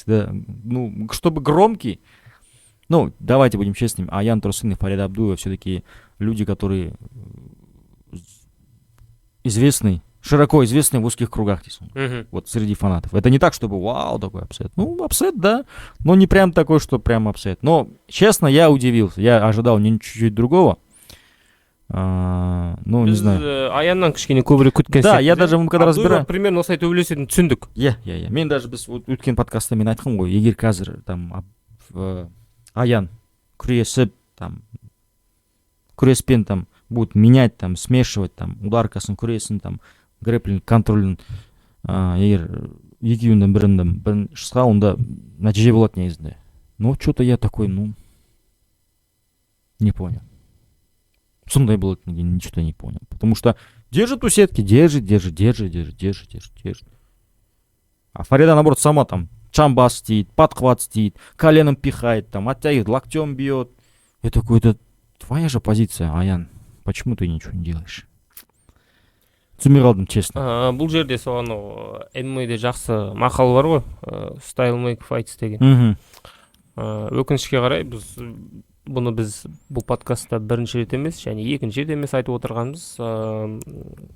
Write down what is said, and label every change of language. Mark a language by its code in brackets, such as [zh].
[ru] Ну, чтобы громкий, ну, давайте будем честными, Аян Турсын и Фарида Абдуева все-таки люди, которые широко известны в узких кругах, вот среди фанатов. Это не так, чтобы вау, такой апсет. Ну, апсет, да, но не прям такой, что прям апсет. Но, честно, я удивился, я ожидал чуть-чуть другого. Ну, не знаю. [kk] Аяннан кішкене көбірек күткен. [ru] Да, я даже когда разбираю. Примерно [kk] осылай төбелесетінін түсіндік. Мен даже біз өткен подкастта мен айтқым ғой, егер қазір там Аян күресіп, там, күреспен там [ru] будет менять, там, смешивать, [kk] там, ударкасын, күресін, там, грэплинг, контролін, егер екеуінің бірін шықса, онда нәтиже болады негізінде. [ru] Но что-то я такой, не понял. [kk] Сондай болады, [ru] ничего не понял. Потому что держит у сетки, держит. А Фарида, наоборот, сама там чамбас стоит, подхват стоит, коленом пихает, там, оттягивает, локтем бьет. Я такой, это твоя же позиция, Аян. Почему ты ничего не делаешь? [kk] Түсінбей қалдым, [ru] честно. [kk] Бұл жерде сол ММА-де жақсы мақал бар ғой, [en] style make fights [kk] деген. Өкінішке қарай бұны біз бұл подкастта бірінші рет емес, және екінші рет емес айтып отырғанбыз.